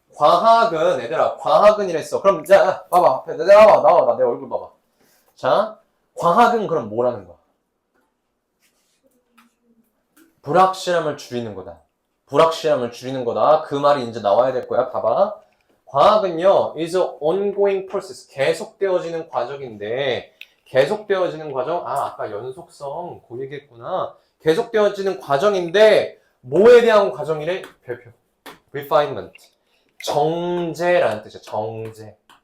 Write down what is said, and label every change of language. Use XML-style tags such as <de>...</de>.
<ko>과학은, 얘들아, 과학은 이랬어. 그럼, 자, 봐봐. 나와, 내 얼굴 봐봐. 자, 과학은 그럼 뭐라는 거야? 불확실함을 줄이는 거다. 불확실함을 줄이는 거다. 그 말이 이제 나와야 될 거야. 봐봐. 과학은요,</ko> <en>is a ongoing process.</en> <ko>계속되어지는 과정인데, 계속되어지는 과정, 아까 연속성, 그 얘기했구나. 계속되어지는 과정인데, 뭐에 대한 과정이래? 별표. refinement. 정제라는 뜻이야, 정제.</ko>